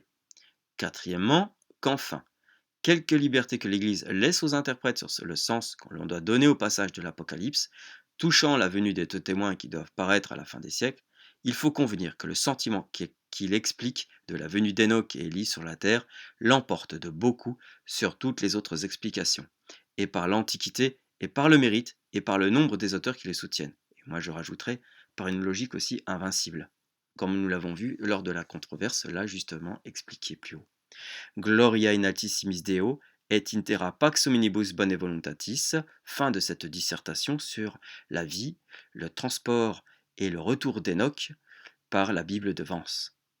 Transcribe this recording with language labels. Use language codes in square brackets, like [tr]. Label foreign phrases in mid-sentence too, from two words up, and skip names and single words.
[fr] Quatrièmement, qu'enfin, quelque liberté que l'Église laisse aux interprètes sur le sens que l'on doit donner au passage de l'Apocalypse, touchant la venue des deux témoins qui doivent paraître à la fin des siècles, il faut convenir que le sentiment qu'il explique de la venue d'Enoch et Élie sur la terre l'emporte de beaucoup sur toutes les autres explications, et par l'Antiquité, et par le mérite, et par le nombre des auteurs qui les soutiennent. Et moi je rajouterais par une logique aussi invincible, comme nous l'avons vu lors de la controverse là justement expliquée plus haut. [la] Gloria in altissimis Deo et intera pax hominibus bone voluntatis, [fr] fin de cette dissertation sur la vie, le transport et le retour d'Enoch par la Bible de Vence.